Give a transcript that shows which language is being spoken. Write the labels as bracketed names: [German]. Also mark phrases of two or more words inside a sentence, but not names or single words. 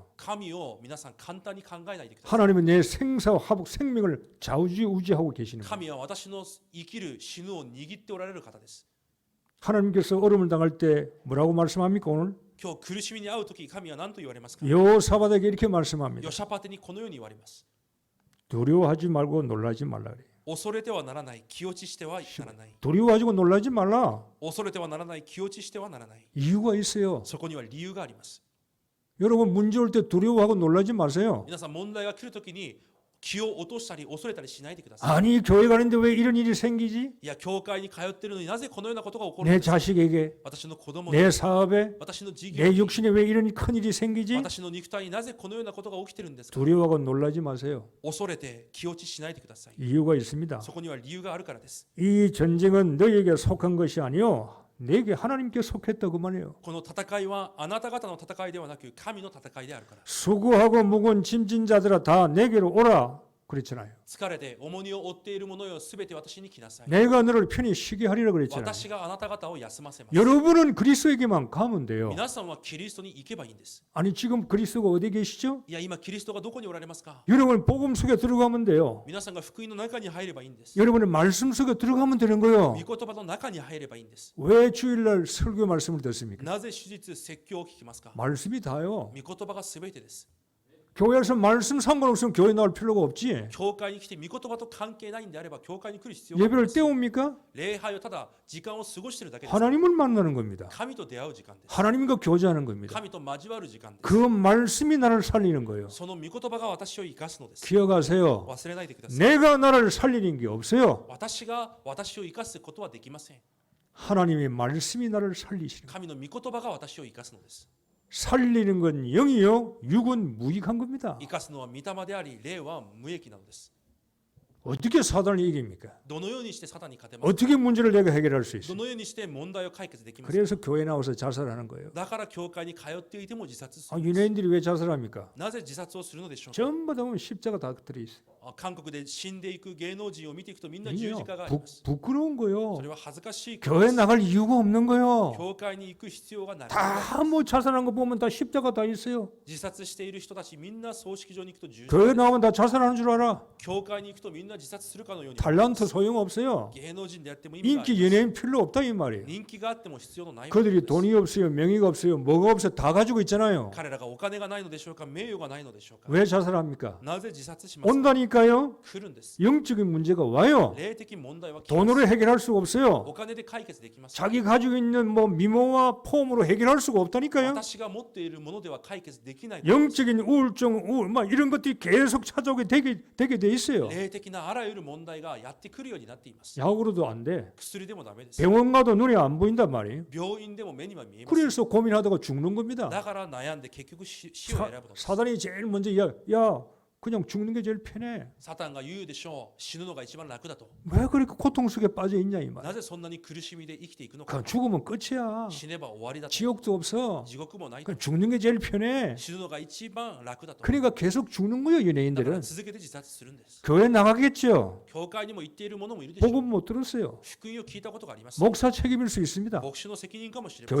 [Japanese] 神を皆さん簡単に考えないでください。 [Korean] 하나님은 내 생사와 화복 생명을 좌우지우지하고 계시는 거예요. [Japanese] 神は私の生きる死ぬを握っておられる方です。 [Korean] 하나님께서 어려움을 당할 때 뭐라고 말씀합니까 오늘? [Japanese] 今日苦しみに遭うとき神は何と言われますか？ [Korean] 여호사밧에게 이렇게 말씀합니다. [Japanese] ヨシャパテにこのように言われます。 [Korean] 두려워하지 말고 놀라지 말라 그래요. [Japanese] 恐れてはならない、気落ちしてはならない。 [Korean] 두려워하지고 놀라지 말라. [Japanese] 恐れてはならない、気落ちしてはならない。 [Korean] 이유가 있어요. [Japanese] そこには理由があります。 [Korean] 여러분 문제 올 때 두려워하고 놀라지 마세요. [Japanese] 皆さん問題が来るときに気を落としたり恐れたりしないでください。 [Korean] 아니 교회 가는데 왜 이런 일이 생기지? [Japanese] いや、教会に通っているのになぜこのようなことが起こる [Korean] 내 [Japanese] のですか？ [Korean] 자식에게, [Japanese] 私の子供に、 [Korean] 내 사업에, [Japanese] 私の事業 [Korean] 내 [Japanese] に、 [Korean] 육신에 왜 이런 큰 일이 생기지? [Japanese] 私の肉体になぜこのようなことが起きているんですか？ [Korean] 두려워하고 놀라지 마세요. [Japanese] 恐れて気落ちしないでください。 [Korean] 이유가 있습니다. [Japanese] そこには理由があるからです。 [Korean] 이 전쟁은 너희에게 속한 것이 아니요 내게 하나님께 속했다 그 말이에요. [Japanese] この戦いはあなた方の戦いではなく神の戦いであるから。 [Korean] 수고하고 무거운 짐진 자들아 다 내게로 오라 그랬잖아요. [Japanese] 疲れて重荷を負っている者よすべて私に来なさい。 [Korean] 내가 너를 편히 쉬게 하리라 그랬잖아요. [Japanese] 私があなた方を休ませます。 [Korean] 여러분은 그리스도에게만 가면 돼요. [Japanese] 皆さんはキリストに行けばいいんです。 [Korean] 아니 지금 그리스도가 어디 계시죠? [Japanese] いや、今キリストがどこにおられますか？ [Korean] 여러분 복음 속에 들어가면 돼요. [Japanese] 皆さんが福音の中に入ればいいんです。 [Korean] 여러분은 말씀 속에 들어가면 되는 거예요. [Japanese] 御言葉の中に入ればいいんです。 [Korean] 왜 주일날 설교 말씀을 듣습니까? [Japanese] なぜ手術説教を聞きますか？ [Korean] 말씀이 다요. [Japanese] 御言葉がすべてです。 [Korean] 교회에서 말씀 상관없으면 교회 나올 필요가 없지. [Japanese] 教会に来て御言葉と関係ないんであれば教会に来る必要 [Korean] 예배를 때웁니까? [Japanese] 礼拝をただ時間を過ごしているだけです。 [Korean] 하나님을 만나는 겁니다. [Japanese] 神と出会う時間です。 [Korean] 하나님과 교제하는 겁니다. [Japanese] 神と交わる時間です。 [Korean] 그 말씀이 나를 살리는 거예요. [Japanese] その御言葉が私を生かすのです。 [Korean] 기억하세요. [Japanese] 忘れないでください。 [Korean] 내가 나를 살리는 게 없어요. [Japanese] 私が私を生かすことはできません。 [Korean] 하나님의 말씀이 나를 살리시는 거예요. [Japanese] 神の御言葉が私を生かすのです。 [Korean] 살리는 건 영이요, 육은 무익한 겁니다. [Japanese] 生かすのは御霊であり、霊は無益なのです。 [Korean] 어떻게 사단을 이깁니까? [Japanese] どのようにしてサタンに勝てますか？ [Korean] 어떻게 문제를 내가 해결할 수 [Japanese] ど [Korean] 있어요? [Japanese] のようにして問題を解決できますか？ [Korean] 그래서 교회 나와서 자살하는 거예요. [Japanese] だから教会に通っていても自殺す [Korean] 아, [Japanese] るんです。 [Korean] 유대인들이 왜 자살합니까? [Japanese] なぜ自殺をするのでしょうか？ [Korean] 전부 다 보면 십자가 다 들어있어요. [Japanese] 韓国で死んでいく芸能人を見ていくとみんな十 [Korean] 이게요, [Japanese] 字架があります。 [Korean] 부끄러운 [Japanese] そ [Korean] 거요. [Japanese] れは恥ずかしいこと [Korean] 교회 [Japanese] です。 [Korean] 나갈 이유가 없는 거요. [Japanese] 教会に行く必要がない。 [Korean] 다 뭐 자살한 거 보면 다 십자가 다 있어요. [Japanese] 自殺している人たちみんな葬式場に行くと十字架 [Korean] 교회 나오면 다 자살하는 줄 알아. [Japanese] 教会に行くとみんな自殺するかのように [Korean] 달란트 소용없어요. [Japanese] 芸能人であっても意味があ [Korean] 인기 [Japanese] ります。 [Korean] 연예인 필요 없다 이 말이에요. [Japanese] 人気があっても必要のないもの [Korean] 그들이 [Japanese] です。 [Korean] 돈이 없어요, 명의가 없어요, 뭐가 없어요, 다 가지고 있잖아요. [Japanese] 彼らがお金がないのでしょうか、名誉がないのでしょうか。 [Korean] 왜 자살합니까? [Japanese] なぜ自殺しますか？ [Korean] 온다니까요. [Japanese] 来るんです。 [Korean] 영적인 문제가 와요. [Japanese] 霊的問題は来ます。 [Korean] 돈으로 해결할 수가 없어요. [Japanese] お金で解決できます。 [Korean] 자기 가지고 있는 뭐 미모와 폼으로 해결할 수가 없다니까요. [Japanese] 私が持っているものでは解決できない。 [Korean] 영적인 우울증, 우울, 막 이런 것들이 계속 찾아오게 되게 돼 있어요. [Japanese] 霊的なあらゆる問題がやってくるようになっています。 [Korean] 약으로도 안 돼. [Japanese] 薬でもダメです。 [Korean] 병원 가도 눈에 안 보인단 말이에요. [Japanese] 病院でも目には見えます。 [Korean] 그래서 고민하다가 죽는 겁니다. [Japanese] だから悩んで結局死を選ぶのです。 [Korean] 사단이 제일 먼저 야 그냥 죽는 게 제일 편해. [Japanese] サタンが言うでしょう。死ぬのが一番楽だと。 [Korean] 왜 그렇게 고통 속에 빠져 있냐 이 말. [Japanese] なぜそんなに苦しみで生きていくの [Korean] 그 [Japanese] か。 [Korean] 죽으면 끝이야. [Japanese] 死ねば終わりだと。 [Korean] 지옥도 없어. [Japanese] 地獄もないと。 [Korean] 그 죽는 게 제일 편해. [Japanese] 死ぬのが一番楽だと。 [Korean] 그러니까 계속 죽는 거예요 [Japanese] だから [Korean] 연예인들은. [Japanese] 続けて自殺するんです。 [Korean] 교회 나가겠죠. [Japanese] 教会にも行っている者もいるでしょう。 [Korean] 복음 못 들었어요. [Japanese] 福音を聞いたことがあります。 [Korean] 목사 책임일 수 있습니다. [Japanese] 牧師の責任かもしれません。